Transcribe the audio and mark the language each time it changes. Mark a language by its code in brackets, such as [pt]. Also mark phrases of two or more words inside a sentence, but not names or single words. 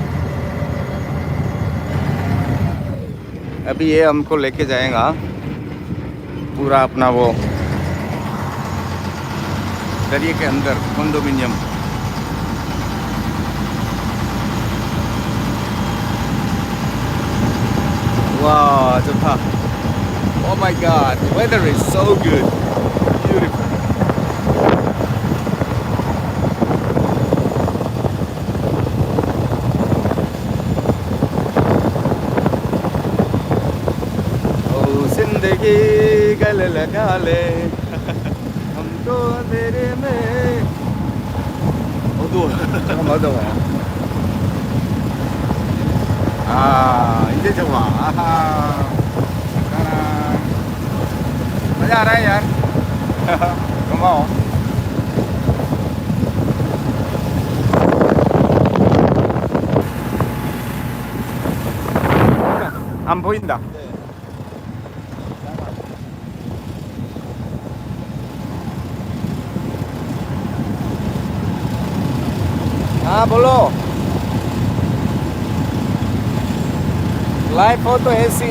[hi] अभी ये हमको लेके जाएगा पूरा अपना वो दरिया के अंदर कंडोमिनियम। [ko] वाह 좋다. [en] Oh my god, the weather is so good. Beautiful. [hi] Oh, जिंदगी गले लगा ले हमको तेरे में 어두워. [ko] 잠깐 어두워요. 아, 이제 좋아. 아하. [hi] मजा आ रहा है यार। [ko] घुमाओ। 안 보인다. 아, 볼로. [en] live photo [hi] ऐसी।